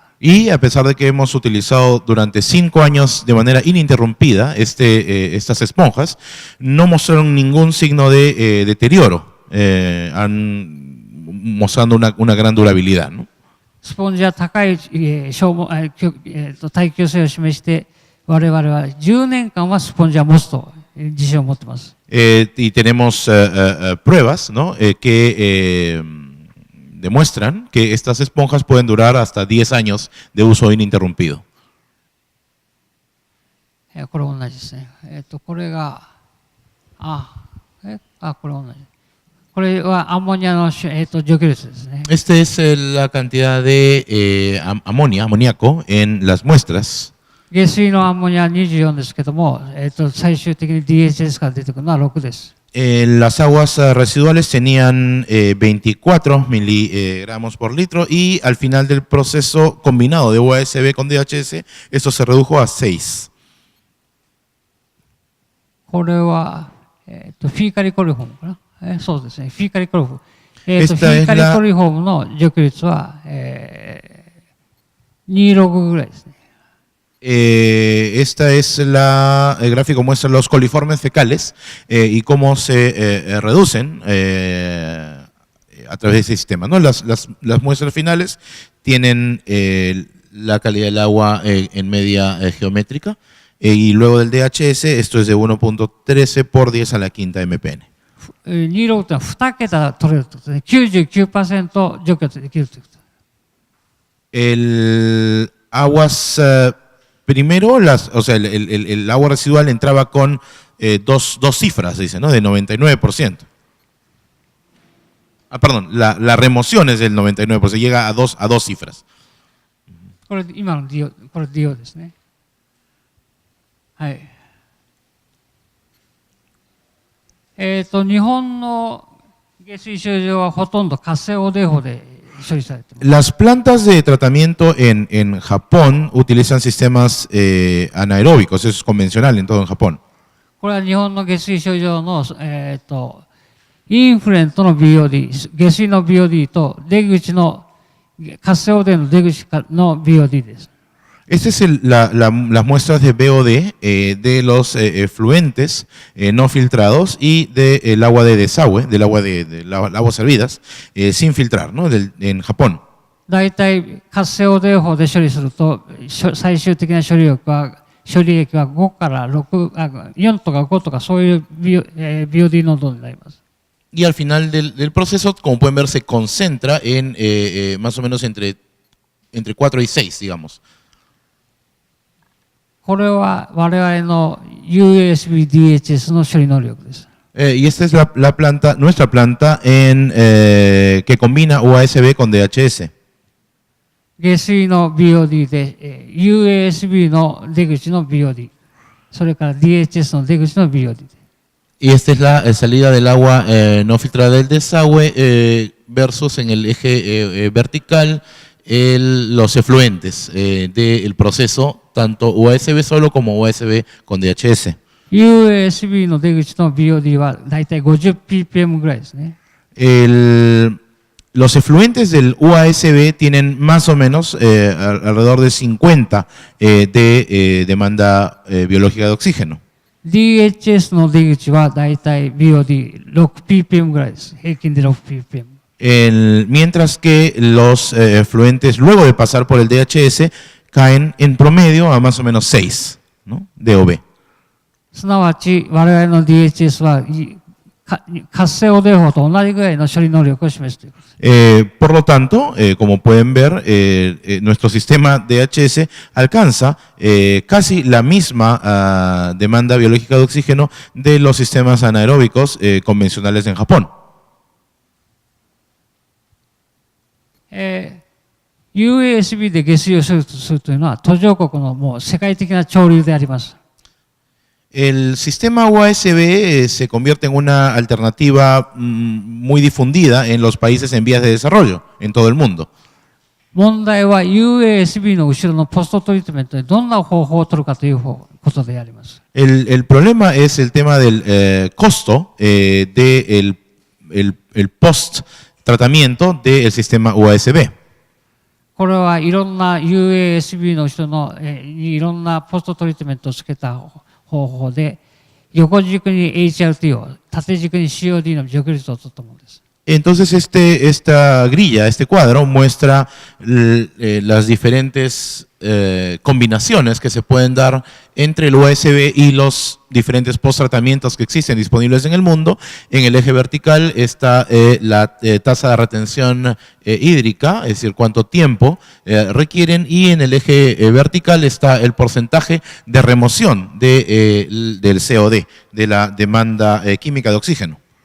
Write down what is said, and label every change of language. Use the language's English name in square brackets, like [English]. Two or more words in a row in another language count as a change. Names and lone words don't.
[Spanish] Y a pesar de que hemos utilizado durante 5 años de manera ininterrumpida estas esponjas, no mostraron ningún signo de deterioro, mostrando una gran durabilidad, ¿no? [Japanese] スポンジは高い耐久性を示して、我々は10年間はスポンジは持つと自信を持っています。 [Spanish] Y tenemos pruebas, ¿no? Que demuestran que estas esponjas pueden durar hasta 10 años de uso ininterrumpido. [Japanese] これ同じですね。これが、これ同じ。これはアンモニアの除去率ですね。 [Spanish] Esta es la cantidad de amoníaco en las muestras. [Japanese] 下水のアンモニア24ですけども、最終的に DHS から出てくるのは6です。 [Spanish] Las aguas residuales tenían 24 miligramos por litro y al final del proceso combinado de USB con DHS, esto se redujo a 6. [Japanese] これは、 [English] fecal coliform [Japanese] かな。そうですね、 [English] fecal coliform. fecal coliform [Japanese] の除去率は、26ぐらいですね。 [Spanish] Esta es el gráfico muestra los coliformes fecales y cómo se reducen a través de ese sistema, ¿no? Las muestras finales tienen la calidad del agua en media geométrica y luego del DHS esto es de 1.13 por 10 a la quinta mpn. [Japanese] 26 というのは2桁取れるということですね。99% 除去できるということ。 [Spanish] El aguas primero, o sea, el agua residual entraba con dos cifras, dice, ¿no? De 99%. Perdón, la remoción es del 99%, llega a dos cifras. [Japanese] これ今の DO、これ DO ですね。はい。日本の下水処理場はほとんど活性汚泥法で [Spanish] Las plantas de tratamiento en Japón utilizan sistemas anaeróbicos, eso es convencional en todo en Japón. [Japanese] これは日本の下水処理場の、 インフレントの BOD、下水の BOD と出口の活性汚泥の出口の BOD です。 [Spanish] Esta es las muestras de BOD de los efluentes no filtrados y del agua de desagüe, del agua de las aguas servidas, sin filtrar, ¿no? En Japón. [Japanese] 大体活性汚泥法で処理すると最終的な処理液は5から6、4とか5とかそういう BOD 濃度になります。 [Spanish] Y al final del proceso, como pueden ver, se concentra en más o menos entre 4 y 6, digamos. [Japanese] これは我々の USB-DHS の処理能力です。 [Spanish] Y esta es nuestra planta que combina USB con DHS. [Japanese] 下水の BOD で、USB の出口の BOD、それから DHS の出口の BOD。 [Spanish] Y esta es la salida del agua no filtrada del desagüe versus en el eje vertical los efluentes del proceso, tanto USB solo como USB con DHS. [Japanese] USB の出口の BOD はだいたい50 ppm ぐらいですね。 [Spanish] Los efluentes del USB tienen más o menos alrededor de 50 de demanda biológica de oxígeno. [Japanese] DHS の出口はだいたい BOD6 ppm ぐらいです。平均で6 ppm。 [Spanish] Mientras que los efluentes, luego de pasar por el DHS, caen en promedio a más o menos 6, ¿no? DOB. [Japanese] すなわち我々の DHS は活性汚泥法と同じぐらいの処理能力を示すということです。 [Spanish] Por lo tanto, como pueden ver, nuestro sistema DHS alcanza casi la misma demanda biológica de oxígeno de los sistemas anaeróbicos convencionales en Japón. [Japanese] USB で下水を処理するというのは途上国のもう世界的な潮流であります。 [Spanish] El sistema USB se convierte en una alternativa muy difundida en los países en vías de desarrollo, en todo el mundo. [Japanese] 問題は USB の後ろのポストトリートメントでどんな方法を取るかということであります。 [Spanish] El problema es el tema del costo del post tratamiento del sistema USB. [Japanese] これはいろんな USB の後ろのいろんなポストトリートメントをつけた方法で横軸に HRT を縦軸に COD の除去率を取ったものです。 [Spanish] Entonces esta grilla, este cuadro muestra las diferentes combinaciones que se pueden dar entre el USB y los diferentes post-tratamientos que existen disponibles en el mundo. En el eje vertical está la tasa de retención hídrica, es decir, cuánto tiempo requieren, y en el eje vertical está el porcentaje de remoción del COD, de la demanda química de oxígeno.